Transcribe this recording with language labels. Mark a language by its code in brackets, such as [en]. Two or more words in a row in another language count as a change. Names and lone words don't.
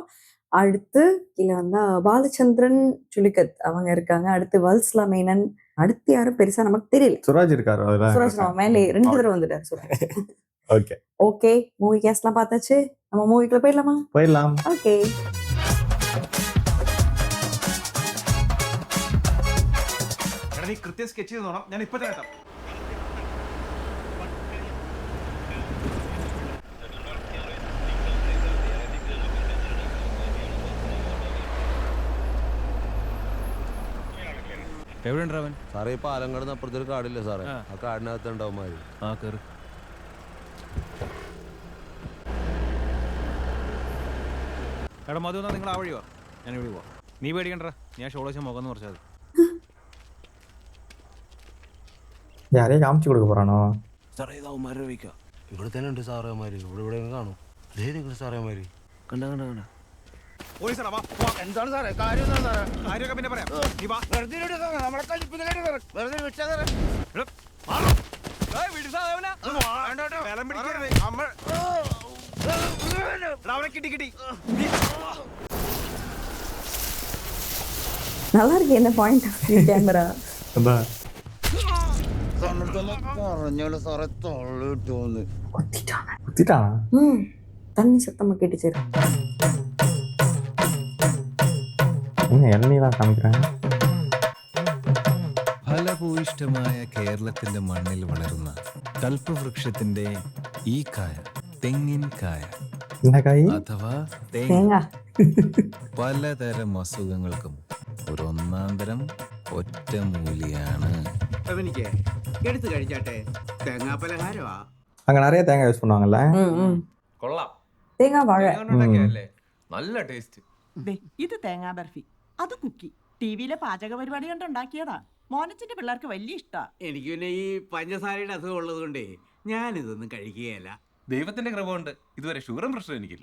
[ta] அடுத்து கீழே வந்தா பாலச்சந்திரன் சுலிகத் அவங்க இருக்காங்க. அடுத்து வல்ஸ்லா மேனன், அடுத்து யாரும் பெருசா நமக்கு தெரியல. சுராஜ் இருக்காரு. சுராஜ் நம்ம மேலே 2 தடவை வந்துட்டாரு சுராஜ். ஓகே, [en] movie castலாம் [ta] பார்த்தாச்சு. நம்ம மூவிக்குள்ள போயிடலாம். ஓகே, [ml] കൃത്യം സ്കെച്ച് ചെയ്ത് നോക്കണം. ഞാൻ ഇപ്പൊ തന്നെ എത്താം. എവിടെയുണ്ടാവൻ സാറേ? ഈ പാലം കടന്ന് അപ്പുറത്തൊരു കാടില്ല സാറേ, ആ കാടിനകത്ത് ഉണ്ടാവും. ആ കയറി. എടാ മധു, എന്നാ നിങ്ങൾ ആ വഴി വാ, ഞാൻ ഇവിടെ പോവാം. നീ പേടിക്കണ്ട, ഞാൻ ഷോള വെച്ച മുഖം എന്ന് പറഞ്ഞാൽ മതി. [ta] யாரையும் காமிச்சு கொடுக்க போறானோ? [ml] സാറേ ഇത് അവന്മാരെ വയ്ക്കാം. ഇവിടെ തന്നെ ഉണ്ട് സാറേ അവന്മാര്. ഇവിടെ കാണും. ധൈര്യം സാറേ അവന്മാര്. കണ്ട എന്താണ് സാറേ കാര്യം? കാര്യമൊക്കെ പിന്നെ പറയാം. കിട്ടി [ta] நல்லா இருக்கு. என்ன [en] point of view camera? [ta] தண்ணி சத்தமா கேட்டுச்சு. [ml] ഫലഭൂയിഷ്ഠമായ കേരളത്തിന്റെ മണ്ണിൽ വളരുന്ന കൽപ്പവൃക്ഷത്തിന്റെ ഈ കായ തെങ്ങിൻ കായ അഥവാ തേങ്ങ പലതരം അസുഖങ്ങൾക്കും ഒരു ഒന്നാം തരം ഒറ്റമൂലിയാണ്. എടുത്തു കഴിച്ചാട്ടെ. തേങ്ങാ പലഹാരമാ. [ta] அங்க நிறைய தேங்காய் யூஸ் பண்ணுவாங்கல்ல. [ml] കൊള്ളാം. തേങ്ങ വാഴ നല്ല ടേസ്റ്റ്. ഇത് തേങ്ങാ ബർഫി, അത് കുക്കി. ടിവിയിലെ പാചക പരിപാടി കണ്ടുണ്ടാക്കിയതാ. മോനച്ചന്റെ പിള്ളേർക്ക് വലിയ ഇഷ്ടാ. എനിക്ക് പിന്നെ ഈ പഞ്ചസാരയുടെ അസുഖം ഉള്ളത് കൊണ്ടേ ഞാനിതൊന്നും കഴിക്കുകയല്ല. ദൈവത്തിന്റെ കൃപ കൊണ്ട് ഇതുവരെ ഷുഗറും പ്രശ്നം എനിക്കില്ല.